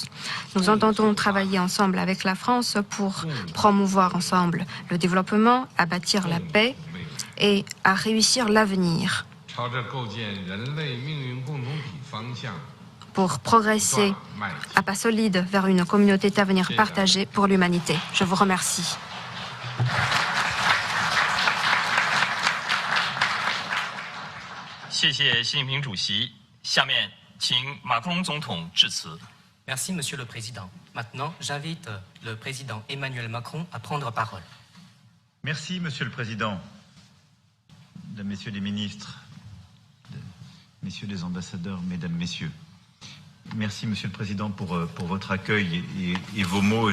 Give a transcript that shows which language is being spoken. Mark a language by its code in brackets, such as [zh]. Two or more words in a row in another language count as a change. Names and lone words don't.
[fr] Nous entendons travailler ensemble avec la France pour promouvoir ensemble le développement, à bâtir la paix et à réussir l'avenir, pour progresser à pas solides vers une communauté d'avenir partagée pour l'humanité. Je vous remercie. [zh] 谢谢习近平主席。下面请马克龙总统致辞。 [fr] Merci, Monsieur le Président. Maintenant, j'invite le Président Emmanuel Macron à prendre parole. Merci, Monsieur le Président. Mesdames, Messieurs les ministres, Messieurs les ambassadeurs, Mesdames, Messieurs. Merci, Monsieur le Président, pour votre accueil et vos mots.